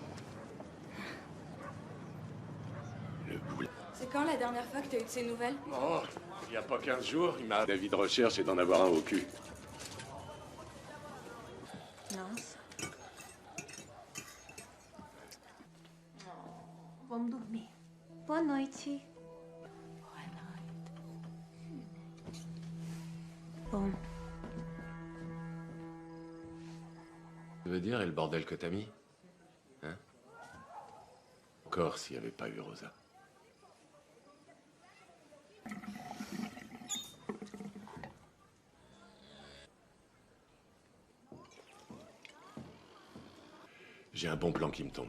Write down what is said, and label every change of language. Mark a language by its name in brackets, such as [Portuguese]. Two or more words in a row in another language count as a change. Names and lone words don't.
[French] C'est quand la dernière fois que t'as eu de ces nouvelles? Oh, il n'y a pas 15 jours, il m'a d'avis de recherche et d'en avoir un au cul. [Portuguese] Nossa. Vamos dormir. Boa noite. Boa noite. [French] Bon. Tu veux dire, et le bordel que t'as mis? Hein? Encore s'il n'y avait pas eu Rosa. J'ai un bon plan qui me tombe.